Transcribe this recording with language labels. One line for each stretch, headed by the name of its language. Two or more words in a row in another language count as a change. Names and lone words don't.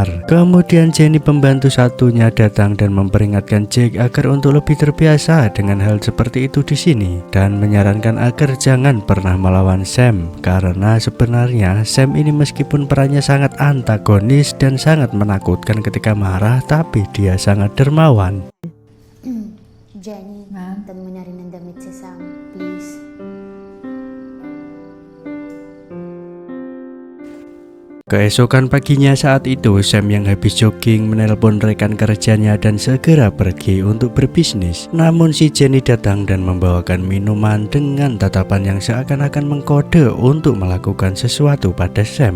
Indonesian: Kemudian Jenny, pembantu satunya, datang dan memperingatkan Jack agar untuk lebih terbiasa dengan hal seperti itu di sini dan menyarankan agar jangan pernah melawan Sam karena sebenarnya Sam ini meskipun perannya sangat antagonis dan sangat menakutkan ketika marah, tapi dia sangat dermawan.
Filipino: Jenny, Ma'am? tan mo na rin ang damit si Sam, please.
Indonesian: Keesokan paginya saat itu, Sam yang habis jogging menelpon rekan kerjanya dan segera pergi untuk berbisnis. Namun si Jenny datang dan membawakan minuman dengan tatapan yang seakan-akan mengkode untuk melakukan sesuatu pada Sam.